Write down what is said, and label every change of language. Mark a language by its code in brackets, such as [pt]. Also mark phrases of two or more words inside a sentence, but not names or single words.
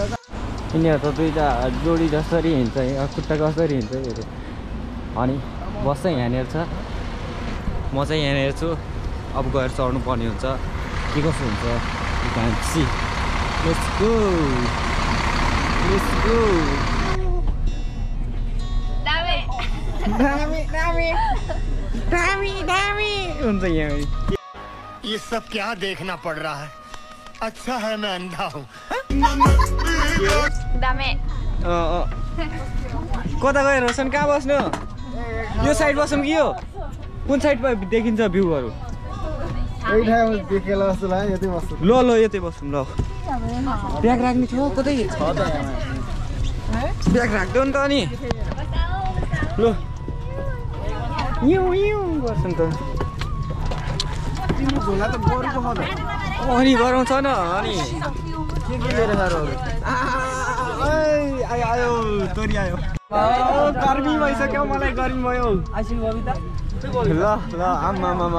[ne] यिनीहरू त दुईवटा जोडी जसरी हिँड्छ खुट्टा कसरी हिँड्छ हेरे अनि बस चाहिँ यहाँनिर छ म चाहिँ यहाँनिर छु अब गएर चढ्नु पर्ने हुन्छ के कसो हुन्छ [en] see let's go [ne] दामी हुन्छ यहाँ [hi] ये सब क्या देखना पड़ रहा है अच्छा है मैं अंधा हूँ [ne] कता गयो रोशन कहाँ बस्नु यो साइड बसौँ कि यो कुन साइडमा देखिन्छ भ्यूहरू ल यतै बसौँ ल ब्याग राख्ने थियो कतै ब्याग राख्दैन नि त अनि ल गर्छ नि त अनि गराउँछ न अनि के लिएर आयो तोरी आयो गर्मी भइसक्यो मलाई गर्मी भयो ल आमा